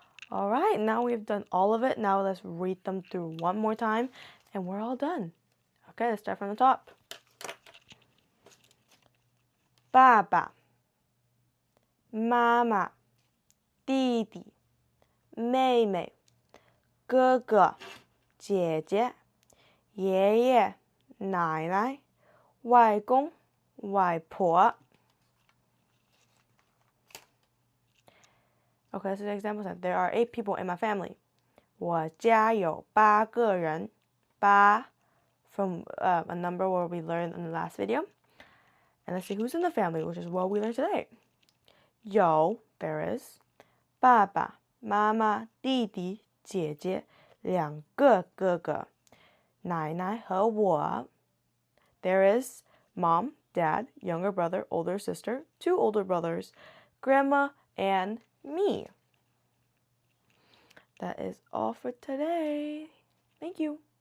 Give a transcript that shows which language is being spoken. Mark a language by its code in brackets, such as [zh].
[en] All right, now we've done all of it. Now let's read them through one more time, and we're all done. Okay, let's start from the top. [zh] 爸爸, 妈妈, 弟弟, 妹妹, 哥哥, 姐姐, 爷爷, 奶奶, 外公, 外婆. [en] Okay, this is an example set. There are 8 people in my family. [zh] 我家有8个人. [en] 8 from a number where we learned in the last video. And let's see who's in the family, which is what we learned today. 有, there is. [zh] 爸爸, 妈妈, 弟弟, 姐姐, 2个哥哥. 奶奶和我. [en] There is mom, dad, younger brother, older sister, 2 older brothers, grandma, and me. That is all for today. Thank you.